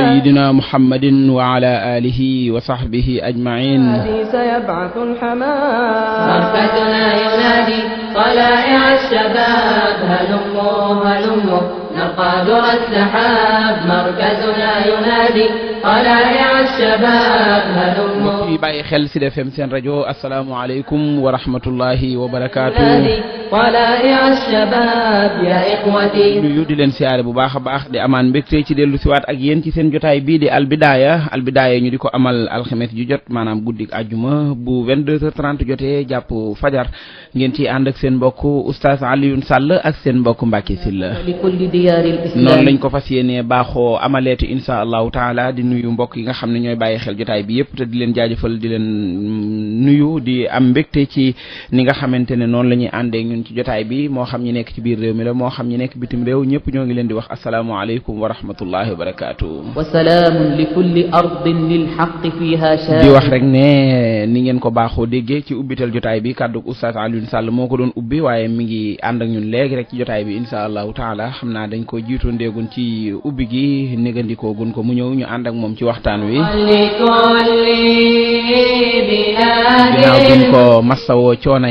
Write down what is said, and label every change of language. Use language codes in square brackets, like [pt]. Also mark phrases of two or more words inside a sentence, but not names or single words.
[ar] سيدنا محمد وعلى آله وصحبه أجمعين. الذي سيبعث الحمام مركزنا ينادي طلائع الشباب هلموا هلموا نرقى درى السحاب مركزنا ينادي طلائع الشباب هلموا [wo] mbokk yi bàyyi xel Sud FM seen rajo [ar] السلام عليكم ورحمة الله وبركاته. طلائع الشباب يا إخوتي [wo] nuyu di leen siyaare bu baax a baax di amaan mbégte ci dellu siwaat ak yéen ci seen jotaay bii di albidaaya ñu di ko amal alxames ju jot maanaam guddik àjjuma bu 22h30 jotee jàpp fajar ngeen ci ànd ak seen mbokk oustaz Alioune Sall ak seen mbokk Mbacke Sylla [ar] لكل ديار الإسلام [wo] noonu lañ ko fas yéenee baaxoo amaleetu [ar] إن شاء الله تعالى [wo] di nuyu mbokk yi nga xam ne ñooy bàyyi xel jotaay bi yëpp te di leen jaajëfal di leen nuyu di am mbégte ci ni nga xamante ne noonu la ñuy àndee ñun ci jotaay bi moo xam ñi nekk ci biir réew mi la moo xam ñi nekk bitim réew ñëpp ñoo ngi leen di wax [ar] السلام عليكم ورحمة الله وبركاته. وسلام لكل أرض للحق فيها شاهد [wo] di wax rek ne ni ngeen ko baaxoo déggee ci ubbital jotaay bi kàddu oustaz Alioune Sall moo ko doon ubbi waaye mi ngi ànd ak ñun léegi rek ci jotaay bi [ar] إن شاء الله تعالى [wo] xam naa dañ ko jiitoo ndéegun ci ubbi gi négandikoo gun ko mu ñëw ñu ànd ak moom ci waxtaan wi ginnaaw buñ ko massawoo coono